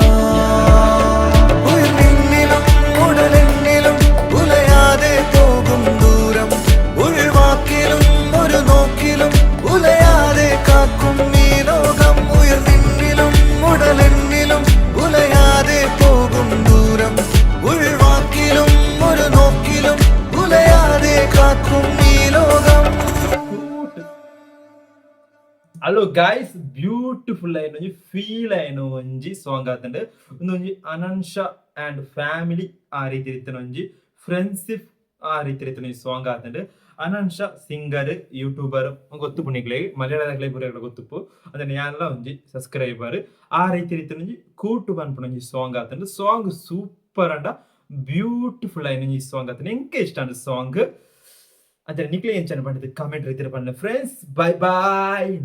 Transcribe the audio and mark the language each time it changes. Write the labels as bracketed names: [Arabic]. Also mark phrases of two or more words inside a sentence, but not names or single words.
[Malayalam] ഉയർന്നിലും ഉടലെന്നിലും ഉലയാതെ പോകും ദൂരം ഉൾവാക്കിലും ഒരു നോക്കിലും ഉലയാതെ കാക്കും ഈ ലോകം ഉയർന്നിലും ഉടലെന്നിലും ഉലയാതെ പോകും ദൂരം ഉൾവാക്കിലും ഒരു നോക്കിലും ഉലയാതെ കാക്കും ഈ ലോകം. [English] hello guys beautiful [Tulu] ಆಯ್ನ ಒಂಜಿ ಫೀಲ್ ಆಯ್ನ ಒಂಜಿ ಸಾಂಗ್ ಆತಂಡ್ ಒಂದೊಂಜಿ ಅನನ್ಶ ಆ್ಯಂಡ್ ಫ್ಯಾಮಿಲಿ ಆ ರೀತಿ ಇರ್ತನ ಒಂಜಿ ಫ್ರೆಂಡ್ಶಿಪ್ ಆ ರೀತಿ ಇರ್ತನ ಈ ಸಾಂಗ್ ಆತಂಡ್ ಅನನ್ಶ [English] singer youtuber [Tulu] ಗೊತ್ತು ಪುಣಿಗ್ಲೆ ಮಲಯಾಳದಾಗ್ಲೆ ಪೂರ ಗೊತ್ತುಪ್ಪು ಅಂದ್ರೆ ಯಾನೆಲ್ಲ ಒಂಜಿ ಸಬ್ಸ್ಕ್ರೈಬರ್ ಆ ರೀತಿ ಇರ್ತನ ಒಂಜಿ ಕೂಟು ಪನ್ಪುನ ಒಂಜಿ ಸಾಂಗ್ ಆತಂಡ್ [English] song super [Tulu] ಅಂಡ ಬ್ಯೂಟಿಫುಲ್ ಆಯ್ನ ಒಂಜಿ ಸಾಂಗ್ ಆತಂಡ್ ಎಂಕೆ ಇಷ್ಟ ಅಂಡ್ ಸಾಂಗ್ ಅಂದ್ರೆ ನಿಕ್ಲೆ ಎಂಚನ ಪಂಡದು ಕಮೆಂಟ್ ರೀತಿ ಪಂಡ [English] friends bye bye.